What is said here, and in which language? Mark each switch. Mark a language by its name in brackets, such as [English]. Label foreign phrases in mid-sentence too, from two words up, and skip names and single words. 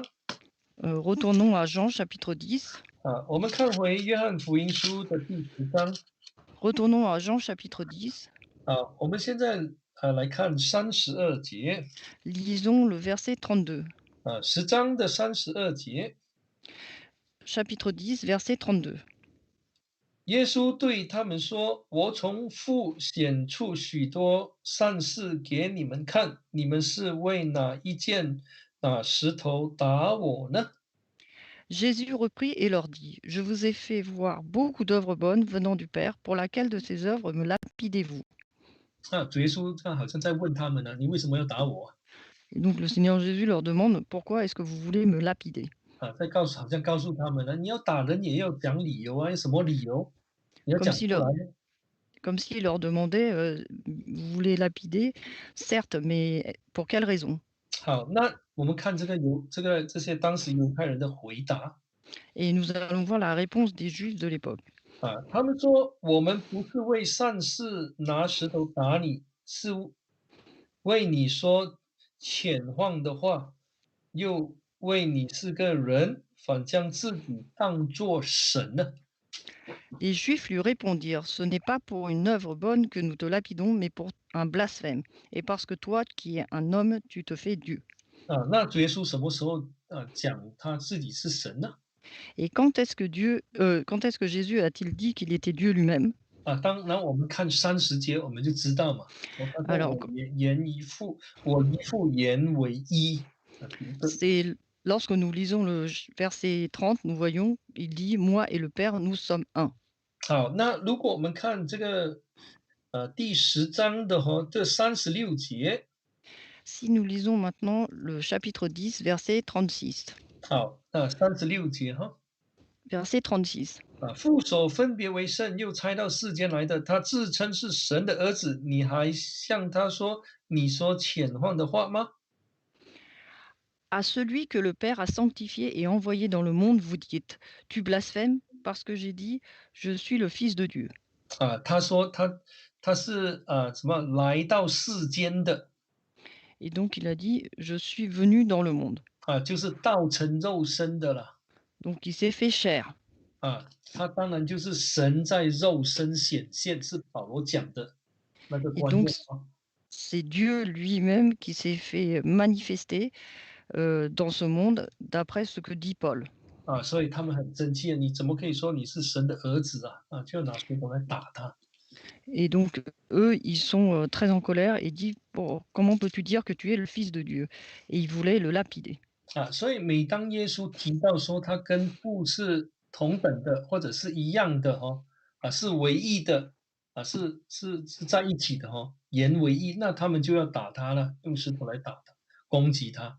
[French] Retournons à Jean chapitre 10. [Chinese] 我们看回约翰福音书的第10章。 [French] Retournons à Jean chapitre 10. [Chinese] 我们现在来看32节。 [French] Lisons le verset 32. [Chinese] 10章的32节。 [French] Chapitre 10, verset 32. [Chinese] 耶稣对他们说：“我从父显出许多善事给你们看，你们是为哪一件石头打我呢？” [French] Jésus reprit et leur dit: Je vous ai fait voir beaucoup d'œuvres bonnes venant du Père, pour laquelle de ces œuvres me lapidez-vous? [Chinese] 主耶稣好像在问他们呢，你为什么要打我？ [French] Et donc le Seigneur Jésus leur demande: Pourquoi est-ce que vous voulez me lapider? [Chinese] 好像告诉他们呢，你要打人也要讲理由有什么理由？你要 [French] Comme [Chinese] 讲出 [French] s'il [Chinese] 来。 [French] leur, comme s'il leur demandait Vous voulez lapider? Certes, mais pour quelle raison? [Chinese] 好，那我们看这些当时犹太人的回答。 [French] Et nous allons voir la réponse des Juifs de l'époque. [Chinese] 他们说我们不是为善事拿石头打你，是为你说浅晃的话，又为你是个人，反将自己当作神呢。 [French] Les Juifs lui répondirent, ce n'est pas pour une œuvre bonne que nous te lapidons, mais pour un blasphème, et parce que toi, qui es un homme, tu te fais Dieu. [Chinese] 那主耶稣什么时候讲他自己是神呢？ [French] Et quand est-ce que Jésus a-t-il dit qu'il était Dieu lui-même? [Chinese] 当然我们看30节我们就知道嘛，他说 [French] Alors, [Chinese] 我一父言为一 [French] c'est lorsque nous lisons verset 30, nous voyons, il dit, moi et le Père, nous sommes un. [Chinese] 好，那如果我们看这个第10章的这36节， [French] Si nous lisons maintenant le chapitre 10, verset 36. [Chinese] 好，36节 [French] Verset 36. [Chinese] 父所分别为圣，又差到世间来的，他自称是神的儿子，你还向他说你说浅晃的话吗？ [French] À celui que le Père a sanctifié et envoyé dans le monde, vous dites, tu blasphèmes parce que j'ai dit, je suis le Fils de Dieu. [Chinese] 他说他是什么来到世间的。 [French] Et donc il a dit, je suis venu dans le monde. [Chinese] 就是道成肉身的了。 [French] Donc il s'est fait chair. [Chinese] 他当然就是神在肉身显现，是保罗讲的那个 [French] Et [Chinese] 观 [French] donc [Chinese] 念 [French] c'est Dieu lui-même qui s'est fait manifester dans ce monde, d'après ce que dit Paul. [Chinese] 所以他们很生气，你怎么可以说你是神的儿子啊？就拿石头来打他。 [French] Et donc eux, ils sont très en colère et disent, bon, comment peux-tu dire que tu es le Fils de Dieu? Et ils voulaient le lapider. [Chinese] 所以每当耶稣提到说他跟父是同等的，或者是一样的是唯一的，是在一起的言为一，那他们就要打他了，用石头来打他，攻击他。